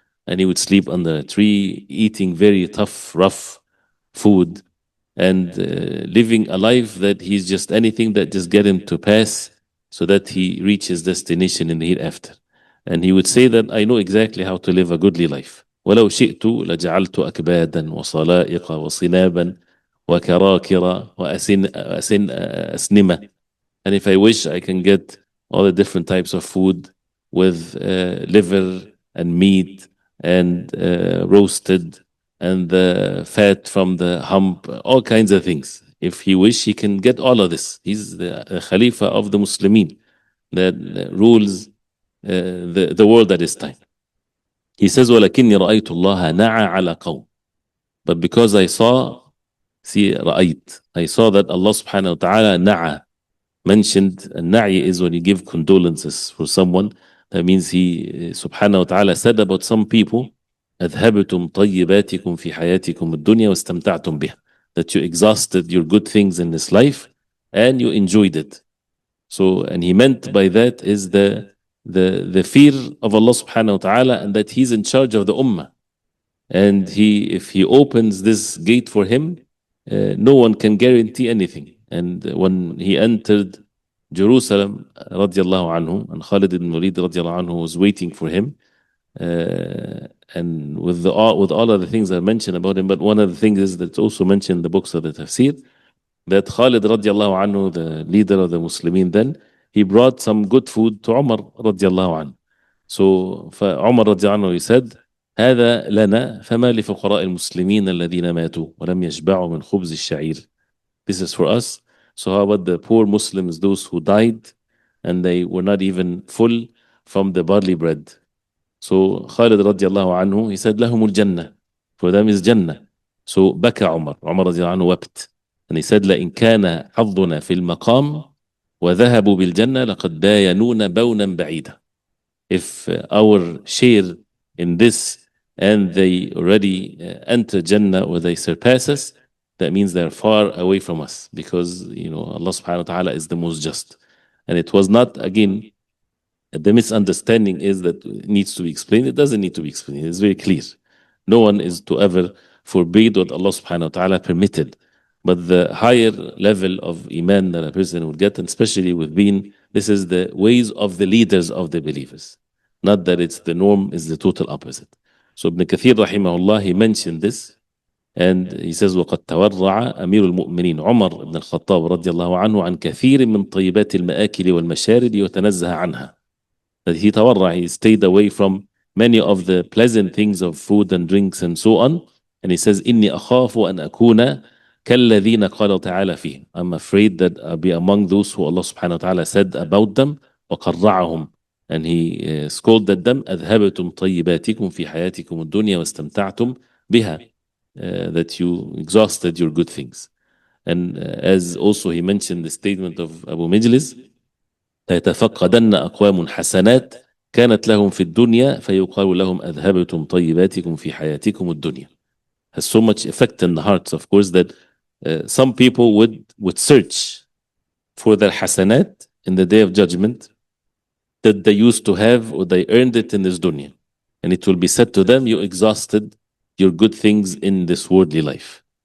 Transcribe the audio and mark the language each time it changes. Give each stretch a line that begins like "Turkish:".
English: And he would sleep under a tree, eating very tough, rough food, and living a life that he's just anything that just get him to pass so that he reaches destination in the hereafter. And he would say that I know exactly how to live a goodly life.
Arabic: ولو شئت لجعلت أكبادا وصلائق وصنابا وكراكر وأسنمة.
English: And if I wish, I can get all the different types of food with liver and meat and roasted and the fat from the hump, all kinds of things. If he wish, he can get all of this. He's the Khalifa of the Muslimin that rules the world at this time. He says,
Arabic: وَلَكِنِّي رَأَيْتُ اللَّهَ نَعَى عَلَى قَوْمٍ.
English: But because I saw, رأيت, I saw that Allah subhanahu wa ta'ala na'a, mentioned, and na'i is when you give condolences for someone. That means he subhanahu wa ta'ala said about some people,
Arabic: أذهبتم طيباتكم في حياتكم الدنيا واستمتعتم بها.
English: That you exhausted your good things in this life and you enjoyed it. So, and he meant by that is the fear of Allah subhanahu wa ta'ala, and that he's in charge of the ummah. And if he opens this gate for him, no one can guarantee anything. And when he entered Jerusalem, radiallahu anhu, and Khalid ibn Walid radiallahu anhu was waiting for him, and with all of the things I mentioned about him, but one of the things is that's also mentioned in the books of the Tafseer, that Khalid radiallahu anhu, the leader of the Muslimin then, he brought some good food to Umar radiallahu anhu. So Umar radiallahu anhu, he said,
Arabic: هذا لنا فما لفقراء المسلمين الذين ماتوا ولم يشبعوا من خبز الشعير.
English: This is for us. So how about the poor Muslims, those who died and they were not even full from the barley bread? So Khalid radiallahu anhu, he said,
Arabic: لهم الجنة.
English: For them is Jannah. So
Arabic: بكى عمر
English: radiallahu anhu wept. And he said,
Arabic: لئن كان حظنا في المقام وذهبوا بالجنة لقد باينون بونا بعيدا.
English: If our share in this and they already enter Jannah or they surpass us, that means they're far away from us, because Allah subhanahu wa ta'ala is the most just. And it was not, again, the misunderstanding is that it needs to be explained. It doesn't need to be explained. It's very clear. No one is to ever forbid what Allah subhanahu wa ta'ala permitted. But the higher level of iman that a person would get, and especially with being, this is the ways of the leaders of the believers. not that it's the norm, is the total opposite. So Ibn Kathir rahimahullah, he mentioned this, and he says
Arabic: وقد تورع أمير المؤمنين عمر بن الخطاب رضي الله عنه عن كثير من طيبات المآكل والمشارب وتنزه عنها.
English: That he تورع, he stayed away from many of the pleasant things of food and drinks and so on. And he says
Arabic: إني أخاف أن أكون كالذين قال تعالى فيه.
English: I'm afraid that I'll be among those who Allah subhanahu wa ta'ala said about them وقرعهم, and he scolded them
Arabic: أذهبتم طيباتكم في حياتكم الدنيا واستمتعتم بها.
English: That you exhausted your good things. And as also he mentioned the statement of Abu Majlis,
Arabic: ليتفقدن أقوام حسنات كانت لهم في الدنيا فيقال لهم أذهبتم طيباتكم في حياتكم الدنيا.
English: Has so much effect in the hearts, of course, that some people would search for their hasanat in the day of judgment that they used to have or they earned it in this dunya. And it will be said to them, you exhausted your good things in this worldly life.